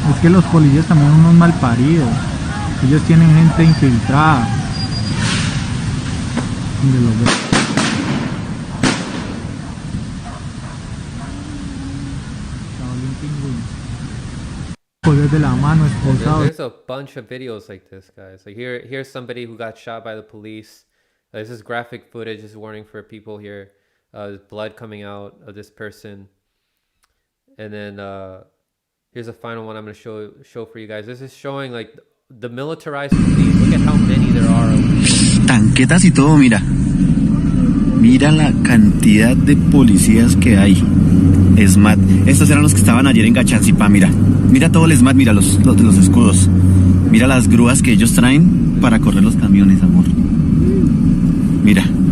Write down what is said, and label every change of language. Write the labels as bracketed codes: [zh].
[es] Es que los policías también son unos malparidos. Ellos tienen gente infiltrada. Donde los ven. Poder de la mano esposado. [en] There's a bunch of videos like this, guys. Like here's somebody who got shot by the police. This is graphic footage. This is warning for people here. There's blood coming out of this person. And then here's a final one I'm going to show for you guys. This is showing like the militarized police. Look at how many there are. [es] Tanquetas y todo, mira. Mira la cantidad de policías que hay. SMAT. Estos eran los que estaban ayer en Gachanzipá, mira. Mira todo el SMAT, mira los escudos. Mira las grúas que ellos traen para correr los camiones, amor. Mira.